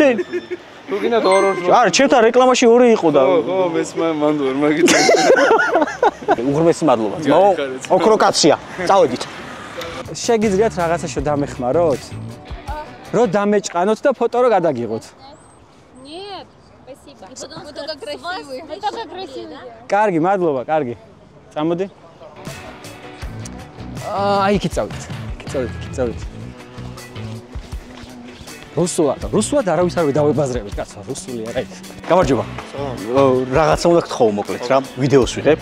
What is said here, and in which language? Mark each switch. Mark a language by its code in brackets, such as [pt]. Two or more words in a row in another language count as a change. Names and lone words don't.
[ka] თუ გინდათ ორ არა, ჩემთან რეკლამაში ორი იყო და ხო, მან ვერ მაგიტა. უღრმესი მადლობა, ძმაო. ოქრო კაცია. წავედით. შეგიძლიათ რაღაცაშო დამეხმაროთ? რო დამეჭყანოთ და ფოტო რო გადაგიღოთ. [ru] Нет, спасибо. Потому что как красивый. Это как красивый. [ka] კარგი, მადლობა, კარგი. წამოდი. აი, იქით წავიდეთ. წავიდეთ. რუსულად არავის არ დავებაზრებით, კაცო, რუსული არა იქ. გამარჯობა. რაღაცა უნდა გთხოვო მოკლედ რა, ვიდეოს ვიღებ.